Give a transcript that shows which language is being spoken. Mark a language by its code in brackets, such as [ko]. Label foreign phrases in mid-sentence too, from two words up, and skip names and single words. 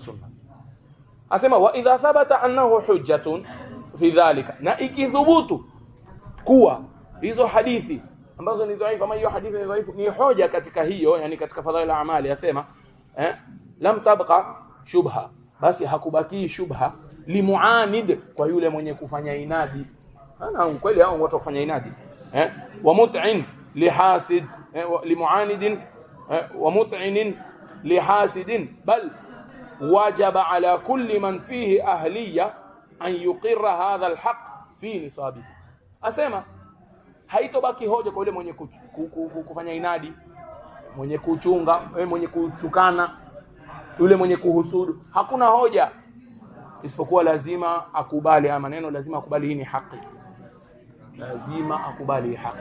[sw] Asema [ar] وإذا ثبت أنه حجة في ذلك, [sw] na ikithubutu kuwa hizo hadithi ambazo ni dhaifu, ama hiyo hadithi ni dhaifu, ni hoja katika hiyo, yani katika [ar] فضائل الأعمال, [sw] asema [ar] لم تبق شبهة, [sw] basi hakubaki shubha limuanid, kwa yule mwenye kufanya inadi. Ana kweli hao watu kufanya inadi, [ar] ومطعن لحاسد لمعاندين ومطعنين لحاسدين, بل وجب على كل من فيه أهلية أن يقر هذا الحق في نصابه. [sw] Asema haitobaki hoja kwa yule mwenye kufanya inadi, mwenye kuchunga, mwenye kutukana, yule mwenye kuhusudu, hakuna hoja isipokuwa lazima akubali haya maneno, lazima akubali hii ni haki, lazima akubali haki.